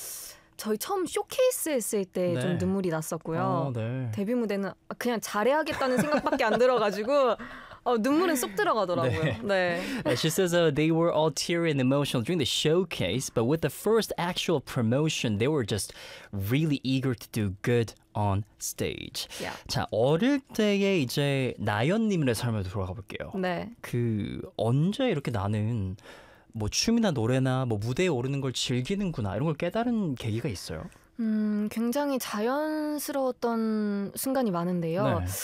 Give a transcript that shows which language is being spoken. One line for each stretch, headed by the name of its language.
Korean: 저희 처음 쇼케이스 했을 때 좀 네. 눈물이 났었고요. 네. 데뷔 무대는 그냥 잘해야겠다는 생각밖에 안 들어가지고 눈물은 쏙 들어가더라고요. 네. 네.
English: She says they were all teary and emotional during the showcase, but with the first actual promotion, they were just really eager to do good on stage. Yeah.
Korean: 자, 어릴 때의 이제 나연님의 삶을 돌아가 볼게요. 네. 그 언제 이렇게 나는 뭐 춤이나 노래나 뭐 무대에 오르는 걸 즐기는구나 이런 걸 깨달은 계기가 있어요? 굉장히 자연스러웠던 순간이 많은데요. 네.